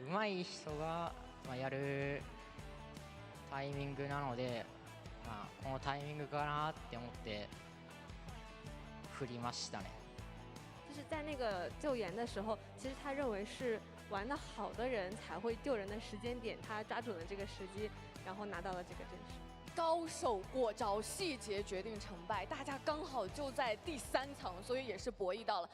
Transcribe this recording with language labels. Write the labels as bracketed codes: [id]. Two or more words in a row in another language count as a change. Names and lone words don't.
[ja] 上手い人がやるタイミングなので、このタイミングかなって思って振りましたね。 [zh] 就是在那个救援的时候，其实他认为是玩得好的人才会救人的时间点，他抓准了这个时机，然后拿到了这个阵势。高手过招，细节决定成败。大家刚好就在第3层，所以也是博弈到了。